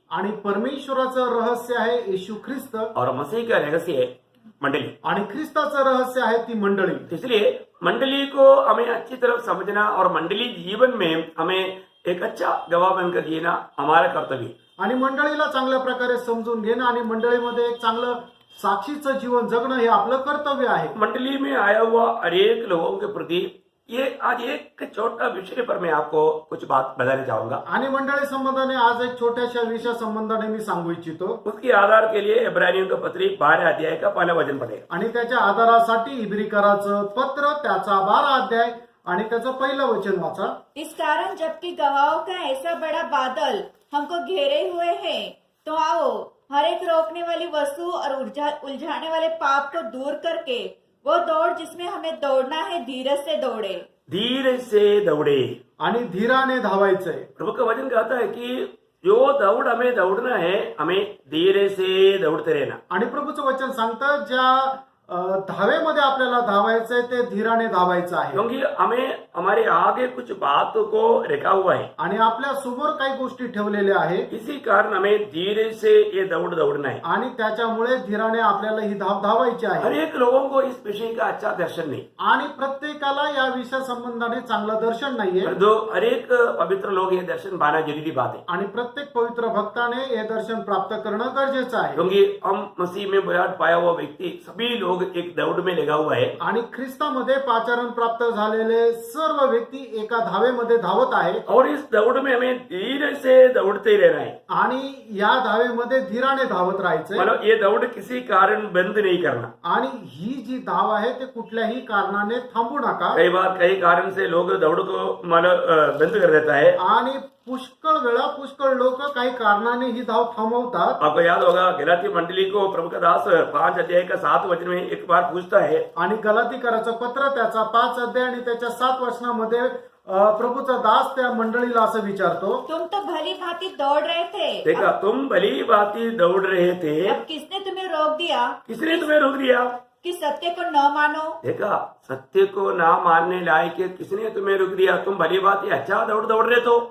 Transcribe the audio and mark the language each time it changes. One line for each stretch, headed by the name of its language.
Marathi: आणि परमेश्वराचं रहस्य आहे येशू ख्रिस्त,
Hindi: और मसीह का रहस्य है मंडली,
Marathi: आणि ख्रिस्ताचं रहस्य आहे ती मंडळी।
Hindi: इसलिए मंडली को हमें अच्छी तरह समझना और मंडली जीवन में हमें एक अच्छा गवाह बनकर जीना हमारा कर्तव्य है।
Marathi: आणि मंडळीला चांगल्या प्रकारे समजून घेणं आणि मंडळीमध्ये एक चांगलं साक्षीचं जीवन जगणं हे आपलं कर्तव्य आहे।
Hindi: मंडली में आया हुआ अनेक लोगों के प्रति ये आज एक छोटा विषय पर मैं आपको कुछ बात बताना चाहूंगा।
Marathi: आणि मंडळी संबंधाने आज एक छोट्याशा विषय संबंधाने मी सांगू इच्छितो।
Hindi: उसके आधार के लिए इब्रानियों का पत्री 12 अध्याय का 1 वचन पढ़ेगा।
Marathi: आणि त्याच्या आधारासाठी इब्रिकराचं पत्र त्याचा 12 अध्याय आणि त्याचं पहिलं वचन वाचा।
Hindi: इस कारण जबकि गवाहों का ऐसा बड़ा बादल हमको घेरे हुए है, तो आओ हर एक रोकने वाली वस्तु और उलझाने वाले पाप को दूर करके वो दौड़ जिसमें हमें दौड़ना है धीरज से दौड़े। धीरज से दौड़े,
Marathi: आणि धीराने धावायचंय।
Hindi: प्रभु का वचन कहता है कि जो दौड़ हमें दौड़ना है, हमें धीरे से दौड़ते रहना।
Marathi: आणि प्रभूचं वचन सांगतं ज्या धावेमध्ये आपल्याला धावायचंय ते धीराने धावायचं आहे
Hindi: क्योंकि हमें हमारे आगे कुछ बातों को रखा हुआ है,
Marathi: आणि आपल्या समोर काही गोष्टी ठेवलेल्या आहेत
Hindi: इसी कारण हमें धीरे से ये दौड़ना है।
Marathi: आणि त्याच्यामुळे धीराने आपल्याला ही धाव धावायची
Hindi: हर
Marathi: आहे
Hindi: एक लोगों को इस विषय का अच्छा दर्शन नहीं,
Marathi: आणि प्रत्येकाला या विषय संबंधाने चांगलं दर्शन नाहीये
Hindi: पर जो हर एक पवित्र लोग ये दर्शन पाना जरूरी बात है,
Marathi: आणि प्रत्येक पवित्र भक्ताने हे दर्शन प्राप्त करणं गरजेचं आहे
Hindi: क्योंकि हम मसीह में बुलाहट पाया हुआ व्यक्ति सभी लोग एक दौड़ में लगा हुआ है।
Marathi: आणि ख्रिस्तामध्ये पाचारण प्राप्त झालेले सर्व व्यक्ती एका धावेमध्ये धावत आहेत
Hindi: और इस दौड़ में हमें धीरे से दौड़ते रहना है,
Marathi: आणि या धावेमध्ये धीराने धावत राहायचंय
Hindi: मतलब ये दौड़ किसी कारण बंद नहीं करना।
Marathi: आणि ही जी धाव आहे ते कुठल्याही कारणाने थांबू नका
Hindi: कई बार कई कारण से लोग दौड़ को मतलब बंद कर देता है।
Marathi: आणि पुष्कळ वेळा पुष्कळ लोक काही कारणाने ही धाव थांबवतात
Hindi: आपको याद होगा गलाती मंडली को प्रभु का दास 5 अध्याय का 7 वचन में एक बार पूछता है,
Marathi: आणि गलातीकराचं पत्र त्याचा 5 अध्याय आणि त्याच्या 7 वचनामध्ये प्रभूचा दास त्या मंडळीला असं विचारतो
Hindi: तुम तो भली भांति दौड़ रहे थे, देखा तुम भली भांति दौड़ रहे थे, अब किसने तुम्हें रोक दिया किसने तुम्हें रोक दिया? कि सत्य को न मानो? देखा सत्य को ना मानने लायक किसने तुम्हें रोक दिया? तुम भली भांति अच्छा दौड़ रहे तो,